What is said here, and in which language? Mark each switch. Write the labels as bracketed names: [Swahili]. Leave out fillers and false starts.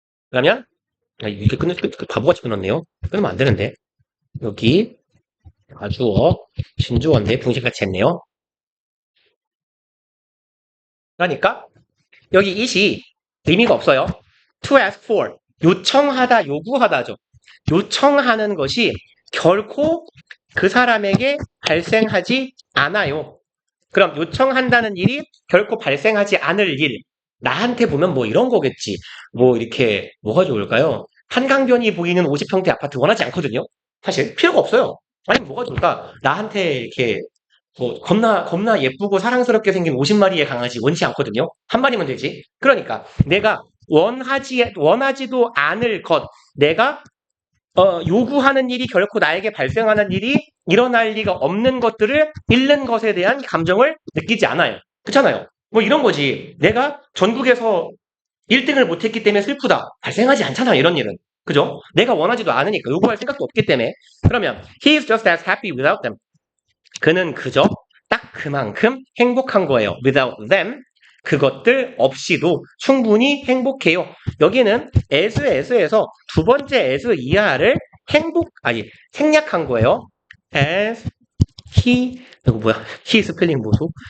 [Korean] 그러면 이렇게 바보같이 끊었네요. 끊으면 안 되는데. 여기 가주어, 진주어인데 붕식같이 했네요. 그러니까 여기 it이 의미가 없어요. to ask for, 요청하다, 요구하다죠. 요청하는 것이 결코 그 사람에게 발생하지 않아요. 그럼 요청한다는 일이 결코 발생하지 않을 일. 나한테 보면 뭐 이런 거겠지. 뭐 이렇게 뭐가 좋을까요? 한강변이 보이는 50평대 아파트 원하지 않거든요. 사실 필요가 없어요. 아니 뭐가 좋을까? 나한테 이렇게 뭐 겁나 예쁘고 사랑스럽게 생긴 50마리의 강아지 원치 않거든요. 한 마리면 되지. 그러니까 내가 원하지도 않을 것, 내가 요구하는 일이 결코 나에게 발생하는 일이 일어날 리가 없는 것들을 잃는 것에 대한 감정을 느끼지 않아요. 그렇잖아요. 뭐 이런 거지. 내가 전국에서 1등을 못했기 때문에 슬프다. 발생하지 않잖아, 이런 일은. 그죠? 내가 원하지도 않으니까 요구할 생각도 없기 때문에. [English] 그러면 he is just as happy without them. [Korean] 그는 그저 딱 그만큼 행복한 거예요. [English] without them. [Korean] 그것들 없이도 충분히 행복해요. 여기는 as에서 두 번째 as 이하를 생략한 거예요. as he, 이거 뭐야? he 스펠링 보소.